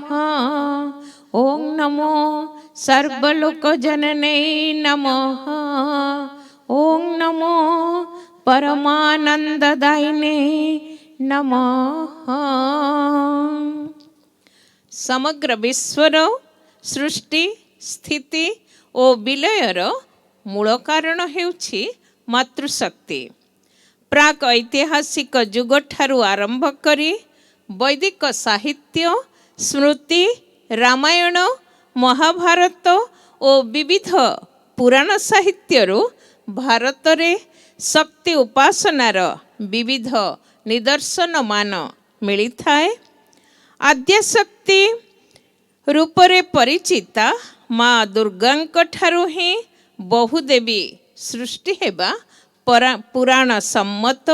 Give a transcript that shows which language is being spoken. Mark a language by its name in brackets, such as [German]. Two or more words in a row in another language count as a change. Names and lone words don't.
[Sanskrit] ओं नमो सर्वलोकजनने नमः। ओं नमो परमानंददायिने नमः। [Odia] ସମଗ୍ର ବିଶ୍ୱର ସୃଷ୍ଟି ସ୍ଥିତି ଓ ବିଲୟର ମୂଳ କାରଣ ହେଉଛି ମାତୃଶକ୍ତି। ପ୍ରାକ ଐତିହାସିକ ଯୁଗ ଠାରୁ ଆରମ୍ଭ କରି ବୈଦିକ ସାହିତ୍ୟ ସ୍ମୃତି ରାମାୟଣ ମହାଭାରତ ଔର ବିବିଧ ପୁରାଣ ସାହିତ୍ୟରୁ ଭାରତ ରେ ଶକ୍ତି ଉପାସନାର ବିବିଧ ନିଦର୍ଶନ ମାନ ମିଳି ଥାଏ। ଆଦ୍ୟଶକ୍ତି ରୂପରେ ପରିଚିତା ମାଁ ଦୁର୍ଗାଙ୍କ ଠାରୁ ହିଁ ବହୁଦେବୀ ସୃଷ୍ଟି ହେବା ପୁରାଣ ସମ୍ମତ।